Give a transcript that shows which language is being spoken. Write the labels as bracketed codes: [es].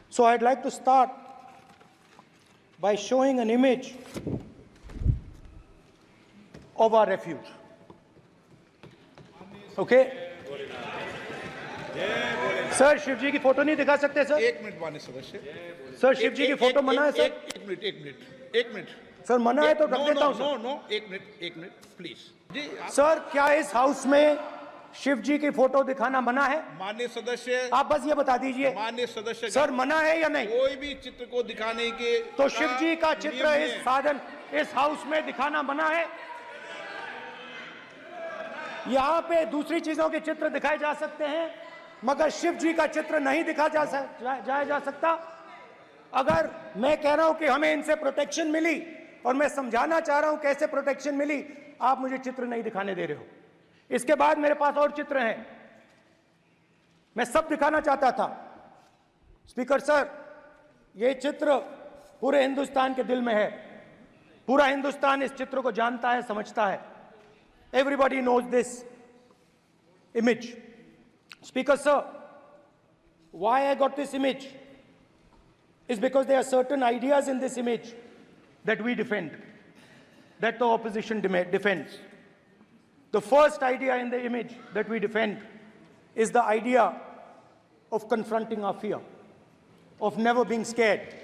[en] So I'd like to start by showing an image of our refuge. Okay? [hi] Sir Shiv जी की photo नहीं दिखा सकते sir? एक minute माननीय सदस्य। सर शिव जी की फोटो मना है सर? एक मिनट सर मना है तो रख देता हूं सर। नो एक मिनट प्लीज जी। सर क्या इस हाउस में शिव जी की फोटो दिखाना मना है? माननीय सदस्य आप बस ये बता दीजिए। माननीय सदस्य सर मना है या नहीं? कोई भी चित्र को दिखाने के तो शिव जी का चित्र नियम इस है। साधन इस हाउस में दिखाना मना है? यहाँ पे दूसरी चीजों के चित्र दिखाए जा सकते हैं मगर शिव जी का चित्र नहीं दिखा जा सकता। अगर मैं कह रहा हूं कि हमें इनसे प्रोटेक्शन मिली और मैं समझाना चाह रहा हूं कैसे प्रोटेक्शन मिली, आप मुझे चित्र नहीं दिखाने दे रहे हो। इसके बाद मेरे पास और चित्र हैं, मैं सब दिखाना चाहता था। स्पीकर सर, ये चित्र पूरे हिंदुस्तान के दिल में है। पूरा हिंदुस्तान इस चित्र को जानता है, समझता है। [en] Everybody knows this image. Speaker sir, why I got this image is because there are certain ideas in this image that we defend, that the opposition defends. The first idea in the image that we defend is the idea of confronting our fear, of never being scared.